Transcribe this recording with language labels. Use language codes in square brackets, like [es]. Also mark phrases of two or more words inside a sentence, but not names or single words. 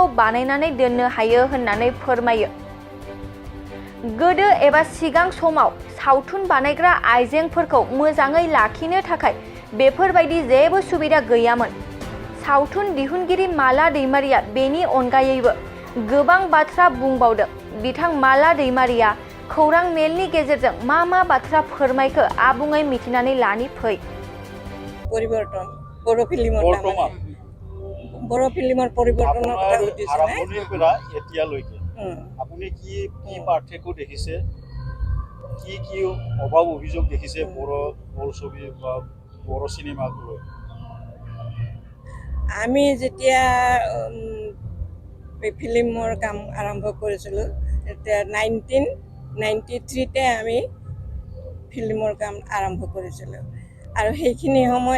[brx] बानायनानै दोननो हायो होननानै फोरमायो गोदो एबा सिगां समाव सावथुन बानायग्रा आइजेंफोरखौ मोजाङै लाखिनो थाखाय बेफोरबायदि जेबो सुबिदा गैयामोन सावथुन दिहुनगिरि माला दैमारिया बेनि अनगायैबो गोबां बाथ्रा बुंबावदों बिथां माला दैमारिया खौरां मेलनि गेजेरजों मा बाथ्रा फोरमायखो आबुङै मिथिनानै लानि फै [as] পৰিৱৰ্তন বড় फिल्মৰ বড় ফিল্মৰ পৰিৱৰ্তনৰ কথা সুধিছে আৰম্ভণিৰ পৰা এতিয়ালৈকে আপুনি কি পাৰ্থক্য দেখিছে কি অভাৱ অভিযোগ দেখিছে বড় ছবি বা বড় সিনেমাক লৈ আমি যেতিয়া ফিল্মৰ কাম আৰম্ভ কৰিছিলোঁ তেতিয়া 1993 তে আমি ফিল্মৰ কাম আৰম্ভ কৰিছিলোঁ আৰু সেইখিনি সময়ত